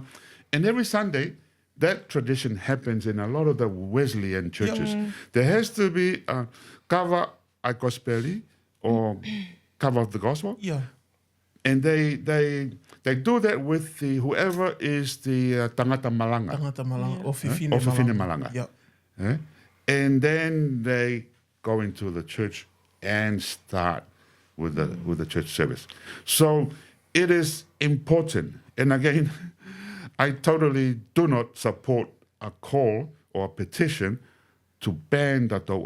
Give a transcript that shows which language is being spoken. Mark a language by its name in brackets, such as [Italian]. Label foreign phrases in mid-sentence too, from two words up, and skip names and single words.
[English] And every Sunday, that tradition happens in a lot of the Wesleyan churches. There has to be a [Tongan] kava a gospeli [English] or kava of the gospel. Yeah. And they do that with the whoever is the [Tongan] tangata malanga. Tangata malanga. O whiwhine O whiwhine malanga. [English] Yep. And then they go into the church and start with the church service. So it is important. And again, I totally do not support a call or a petition to ban the Tou'a.